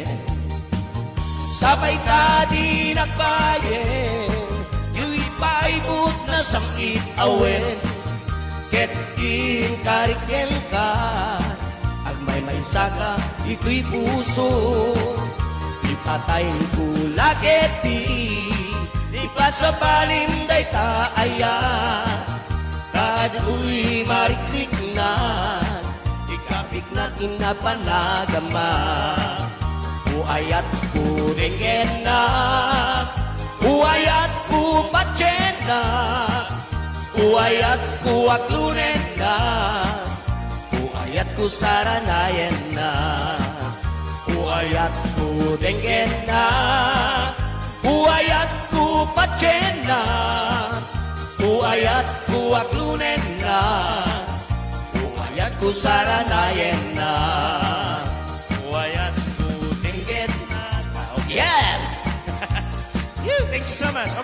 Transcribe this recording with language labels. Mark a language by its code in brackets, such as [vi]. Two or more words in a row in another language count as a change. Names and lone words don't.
[kne] Sabay ka di nagbayen, yu'y paibot na samkit awen, ket kariken ka, agmay may saka, ito'y puso. Ipatayin ko lagit di ipasabalim day taaya kadu'y mariklik na ikapik na kinapanagama uayat ko dengen na uayat ko patyen na uayat ko aklunen na uayat ko saranayen na uayat ko dengen na, uayat ko patyen na, uayat ko aklunen na, uayat ko saranayen na, Uayat ko dengen na. [en] Okay. Yes! Thank you so much.